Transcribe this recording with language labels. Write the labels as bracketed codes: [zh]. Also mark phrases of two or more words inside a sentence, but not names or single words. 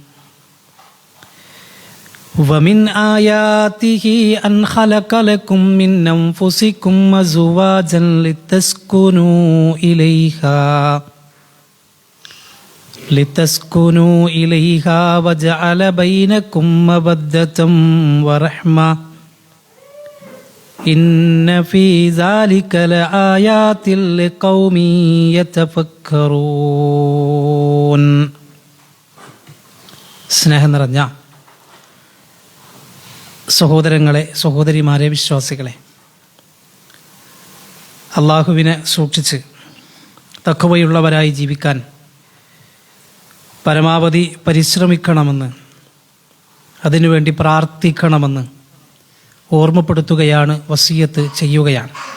[ar] ومن آياته أن خلق لكم من أنفسكم أزواجا لتسكنوا إليها وجعل بينكم مودة ورحمة إن في ذلك لآيات لقوم يتفكرون. [ml] സ്നേഹം നിറഞ്ഞ സഹോദരങ്ങളെ, സഹോദരിമാരെ, വിശ്വാസികളെ, അള്ളാഹുവിനെ സൂക്ഷിച്ച് തഖ്വയുള്ളവരായി ജീവിക്കാൻ പരമാവധി പരിശ്രമിക്കണമെന്ന്, അതിനുവേണ്ടി പ്രാർത്ഥിക്കണമെന്ന് ഓർമ്മപ്പെടുത്തുകയാണ്, വസിയത്ത് ചെയ്യുകയാണ്.